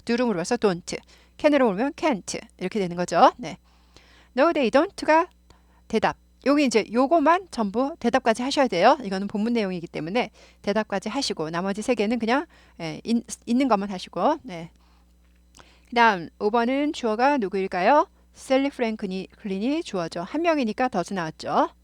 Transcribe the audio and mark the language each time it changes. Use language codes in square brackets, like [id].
[ko] do로 물어봐서 don't, can으로 물으면 can't 이렇게 되는 거죠. [en] No, they don't, [ko] 가 대답. 여기 이제 요거만 전부 대답까지 하셔야 돼요. 이거는 본문 내용이기 때문에 대답까지 하시고 나머지 세 개는 그냥 있는 것만 하시고. 그 다음 5번은 주어가 누구일까요? 셀리 프랭클린이 주어죠. 한 명이니까 더즈 나왔죠.